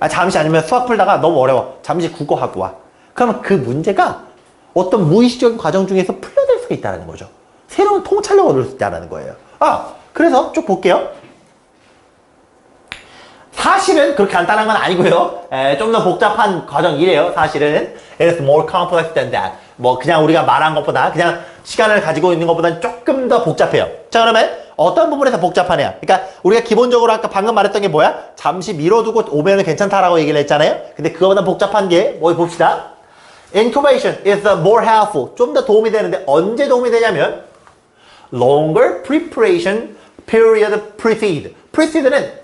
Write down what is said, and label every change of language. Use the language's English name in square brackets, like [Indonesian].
[Korean] 잠시 아니면 수학 풀다가 너무 어려워. 잠시 국어하고 와. 그러면 그 문제가 어떤 무의식적인 과정 중에서 풀려날 수가 있다는 거죠. 새로운 통찰력을 얻을 수 있다는 거예요. 그래서 쭉 볼게요. 사실은 그렇게 간단한 건 아니고요. 좀 더 복잡한 과정이래요. [English] 사실은 It's more complex than that. [Korean] 그냥 우리가 말한 것보다, 그냥 시간을 가지고 있는 것보다는 조금 더 복잡해요. 자, 그러면 어떤 부분에서 복잡하냐? 그러니까 우리가 기본적으로 아까 방금 말했던 게 뭐야? 잠시 밀어두고 오면은 괜찮다라고 얘기를 했잖아요. 근데 그거보다 복잡한 게 봅시다. [English] Incubation is more helpful. [Korean] 좀 더 도움이 되는데 언제 도움이 되냐면 [English] longer preparation period precede. [Korean] precede는